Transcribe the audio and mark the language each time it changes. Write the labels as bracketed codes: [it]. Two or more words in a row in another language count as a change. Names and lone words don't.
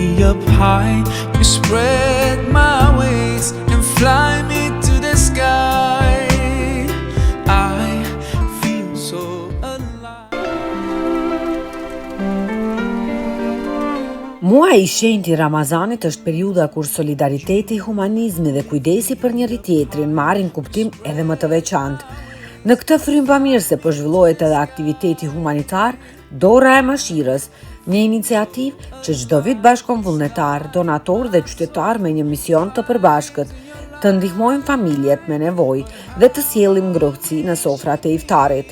[en] up high. You spread my wings and fly me to the sky. I feel so alive. [sq] Muaji i shenjtë i Ramazanit është periudha kur solidariteti, humanizmi dhe kujdesi për njëri tjetrin marrin kuptim edhe më të veçantë. Në këtë frymë bamirëse po zhvillohet edhe aktiviteti humanitar Dora e Mëshirës, një iniciativë që çdo vit bashkon vullnetar, donator dhe qytetar me një mision të përbashkët, të ndihmojmë familjet me nevojë dhe të sjellim ngrohtësi në sofrat e iftarit.